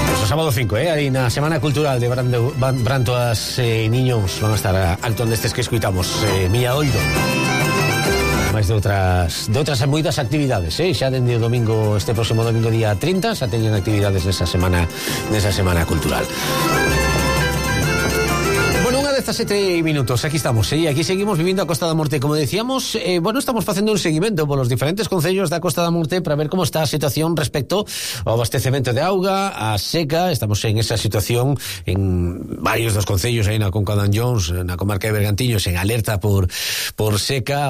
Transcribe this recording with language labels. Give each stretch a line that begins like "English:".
Spanish: Sábado 5, hay una semana cultural de Brantoas Niños.
Galician: Van a estar actuando estes que escuitamos, Milla Oido. Máis de outras moitas actividades, xa dende o domingo, este próximo domingo día 30, xa teñen actividades nesa semana cultural.
Spanish: Hace 3 minutos, aquí estamos, y aquí seguimos viviendo a Costa da Morte. Como decíamos, estamos haciendo un seguimiento por los diferentes concellos da Costa da Morte para ver cómo está
Galician: a situación respecto ao abastecemento de auga, a seca. Estamos en esa situación en varios dos concellos, aí na Conca de Anllóns, na comarca de Bergantiños, en alerta por seca.